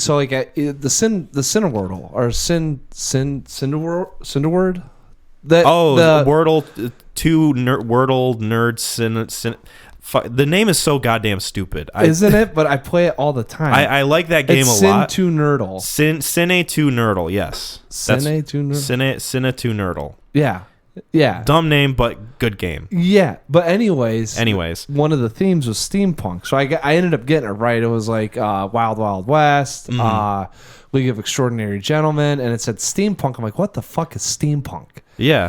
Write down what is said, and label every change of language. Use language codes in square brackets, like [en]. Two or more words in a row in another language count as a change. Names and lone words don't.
[en] So like the Cineworld or Cinderword. The Wordle 2 Wordle Nerd the name is so goddamn stupid. Isn't it? But I play it all the time. I like that game a lot. Cine 2 Nerdle. Cine 2 Nerdle, yes. Cine 2 Nerdle. Cine 2 Nerdle. Yeah. Yeah. Dumb name, but good game. Yeah. But anyways, one of the themes was steampunk. So I ended up getting it right. It was like Wild Wild West, League of Extraordinary Gentlemen, and it said steampunk. I'm like, what the fuck is steampunk? Yeah.